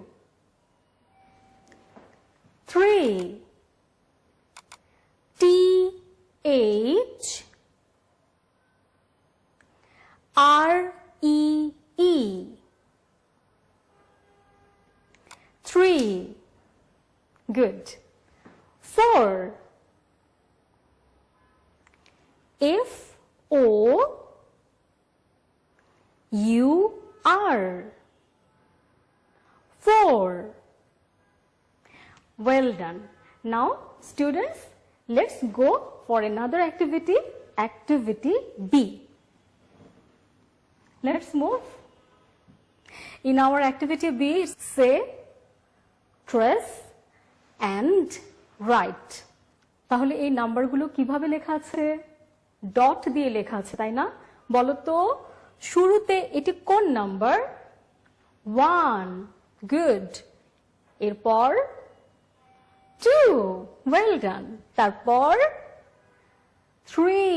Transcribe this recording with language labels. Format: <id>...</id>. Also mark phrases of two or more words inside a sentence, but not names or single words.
<en>3. T-H-R-E-E. 3. Good. 4. F-O-U-R. 4. Well done. Now, students, let's go for another activity, activity B. Let's move. In our activity B, say, trace and write.</en> <bn>তাহলে এই নাম্বারগুলো কিভাবে লেখা আছে? ডট দিয়ে লেখা আছে, তাই না? বলো তো শুরুতে এটি কোন নাম্বার? 1. গুড। এরপর 2.</bn> <en>well done.</en> <bn>তারপর 3.</bn>